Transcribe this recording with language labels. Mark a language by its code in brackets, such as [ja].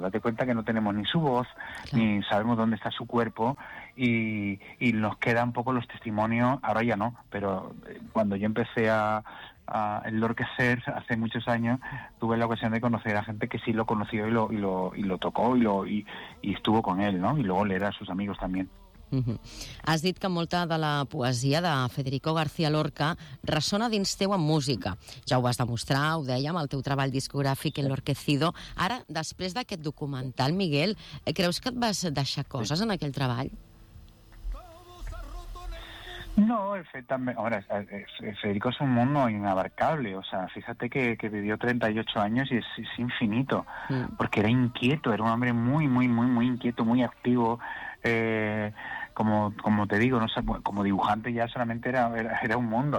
[es] Date cuenta que no tenemos ni su voz, claro, ni sabemos dónde está su cuerpo, y nos quedan poco los testimonios, ahora ya no, pero cuando yo empecé a enloquecer hace muchos años, tuve la ocasión de conocer a gente que sí lo conoció y lo tocó y estuvo con él, ¿no? Y luego leer a sus amigos también. [ca] Has dit que molta de la poesia de Federico García Lorca ressona dins teu amb música. Ja ho vas demostrar, ho deia, amb el teu treball discogràfic Enlorquecido. Ara, després d'aquest documental, Miguel, creus que et vas deixar coses en aquell treball? [es] No, efectivamente, ahora, Federico es un mundo inabarcable, o sea, fíjate que vivió 38 años y es infinito, porque era inquieto, era un hombre muy, muy, muy, muy inquieto, muy activo, como te digo, no sé, como dibujante ya solamente era un mundo.